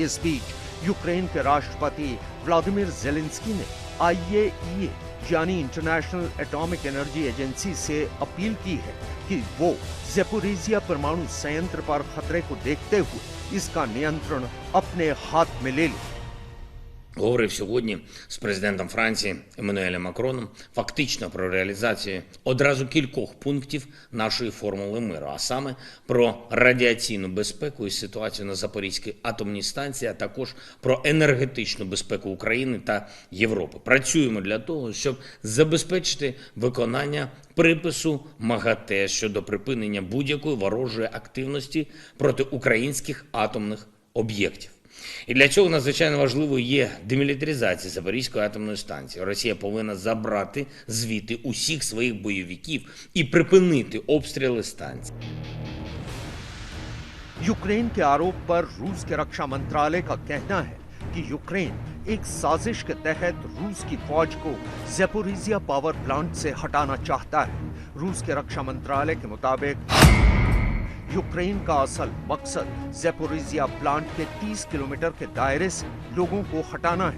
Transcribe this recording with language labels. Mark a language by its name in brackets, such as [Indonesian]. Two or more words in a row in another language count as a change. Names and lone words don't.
[Hindi] इस बीच यूक्रेन के राष्ट्रपति व्लादिमीर ज़ेलेंस्की ने IAEA यानी [English] International Atomic Energy Agency [Hindi] से अपील की है कि वो ज़ैपोरिज़िया परमाणु संयंत्र पर खतरे को देखते हुए इसका नियंत्रण अपने हाथ में ले ले। [Ukrainian] Говорив сьогодні з президентом Франції Еммануелем Макроном фактично про реалізацію одразу кількох пунктів нашої формули миру, а саме про радіаційну безпеку і ситуацію на Запорізькій атомній станції, а також про енергетичну безпеку України та Європи. Працюємо для того, щоб забезпечити виконання припису МАГАТЕ щодо припинення будь-якої ворожої активності проти українських атомних об'єктів. І для цього надзвичайно важливою є демілітаризація Запорізької атомної станції. Росія повинна забрати звідти усіх своїх бойовиків і припинити обстріли станції. [Hindi] यूक्रेन के आरोप पर रूस के रक्षा मंत्रालय का कहना है कि यूक्रेन एक साजिश के तहत रूस की फौज को ज़ैपोरिज़िया [English] power plant [Hindi] से हटाना चाहता है। रूस के रक्षा मंत्रालय के मुताबिक यूक्रेन का असल मकसद ज़ैपोरिज़िया प्लांट के 30 किलोमीटर के दायरे से लोगों को हटाना है।